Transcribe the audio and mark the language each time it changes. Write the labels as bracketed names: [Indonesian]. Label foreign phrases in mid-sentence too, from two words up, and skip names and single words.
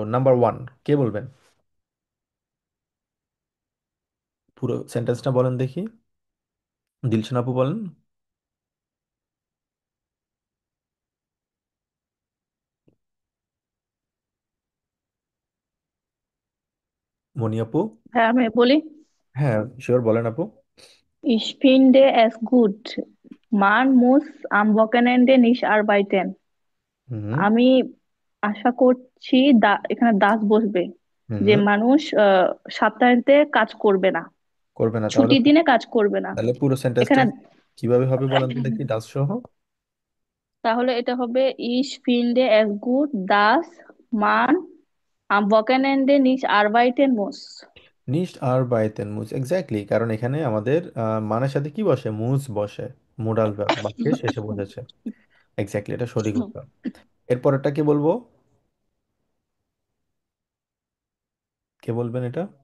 [Bangla] নাম্বার ওয়ান, কে বলবেন? পুরো সেন্টেন্সটা বলেন দেখি। দিলশান আপু বলেন। মনি আপু? হ্যাঁ, আমি বলি। হ্যাঁ, শিওর, বলেন আপু। [German] Ich finde es gut. Man muss am Wochenende nicht arbeiten. হুম। [Bangla] আমি আশা করছি এখানে দাস বসবে, যে হুম। মানুষ সপ্তাহান্তে কাজ করবে না, করবে না তাহলে? ছুটির দিনে কাজ করবে না। তাহলে পুরো সেন্টেন্সটা এখানে কিভাবে হবে বলেন তো দেখি, ডাচ সহ। তাহলে এটা হবে [German] Ich finde es gut, dass man am Wochenende nicht arbeiten muss. nicht arbeiten muss, [Bangla] এক্স্যাক্টলি, কারণ এখানে আমাদের মানের সাথে কি বসে, মুজ বসে। [English] modal verb [Bangla] বাক্যের শেষে বসেছে। এক্স্যাক্টলি, এটা সঠিক উত্তর। এরপরেরটা কি বলবো? কে বলবেন এটা?